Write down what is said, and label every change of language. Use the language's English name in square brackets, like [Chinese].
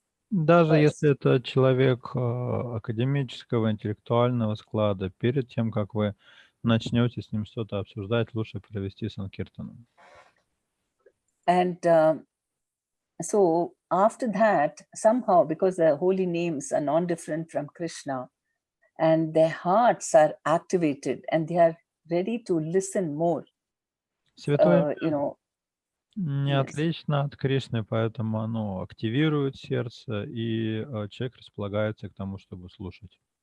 [Russian] Даже если это человек академического, интеллектуального склада, перед тем, как вы начнете с ним что-то обсуждать, лучше провести Санкиртану. [English] And so after that, somehow, because the holy names are non-different from Krishna, and their hearts are activated, and they are ready to listen more. [Russian] Святое не отлично от Кришны, поэтому оно активирует сердце, и человек располагается к тому, чтобы слушать.